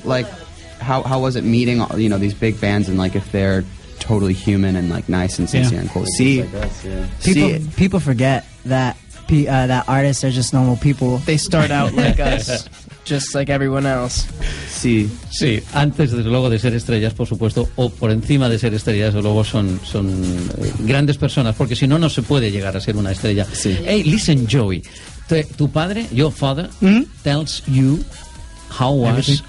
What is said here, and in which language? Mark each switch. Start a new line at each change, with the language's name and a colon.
English: Like, how was it meeting, you know, these big bands, and like, if they're totally human and like nice and sincere, yeah, and cool. See, like us, yeah. People forget that that artists are just normal people. They start out like us, just like everyone else.
Spanish: Sí, antes, desde luego, de ser estrellas, por supuesto, o por encima de ser estrellas, desde luego, son grandes personas, porque si no, no se puede llegar a ser una estrella. Sí.
English: Hey, listen, Joey,
Spanish: tu padre,
English: your father, tells you how was